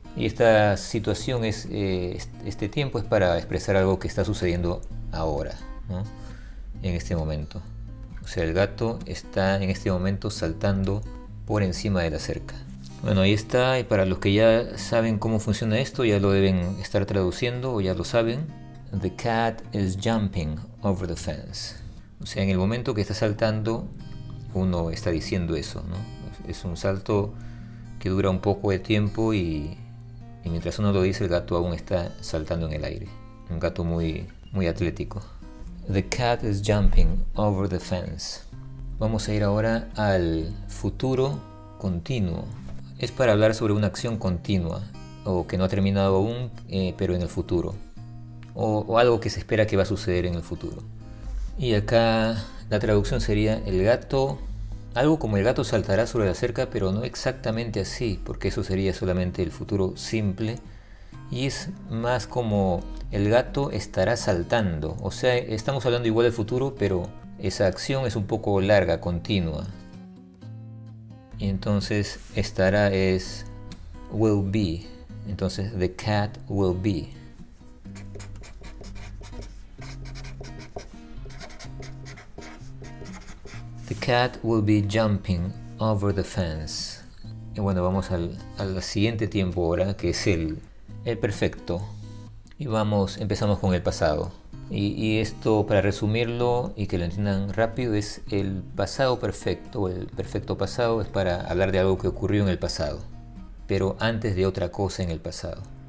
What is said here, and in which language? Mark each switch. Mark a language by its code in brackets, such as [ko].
[es] Y esta situación es, este tiempo es para expresar algo que está sucediendo ahora, ¿no? En este momento. O sea, el gato está en este momento saltando por encima de la cerca. Bueno, ahí está. Y para los que ya saben cómo funciona esto, ya lo deben estar traduciendo o ya lo saben. [en] The cat is jumping over the fence. [es] O sea, en el momento que está saltando, uno está diciendo eso, ¿no? Es un salto que dura un poco de tiempo y mientras uno lo dice, el gato aún está saltando en el aire. Un gato muy atlético. [en] The cat is jumping over the fence. [es] Vamos a ir ahora al futuro continuo. Es para hablar sobre una acción continua o que no ha terminado aún, pero en el futuro. O algo que se espera que va a suceder en el futuro. Y acá la traducción sería: el gato, algo como el gato saltará sobre la cerca, pero no exactamente así, porque eso sería solamente el futuro simple. Y es más como el gato estará saltando. O sea, estamos hablando igual del futuro, pero esa acción es un poco larga, continua. Y entonces estará es [en] will be. [es] Entonces [en] the cat will be. The cat will be jumping over the fence. [es] Y bueno, vamos al siguiente tiempo ahora, que es el perfecto. Y empezamos con el pasado. Y esto, para resumirlo y que lo entiendan rápido, es el pasado perfecto. El perfecto pasado es para hablar de algo que ocurrió en el pasado, pero antes de otra cosa en el pasado.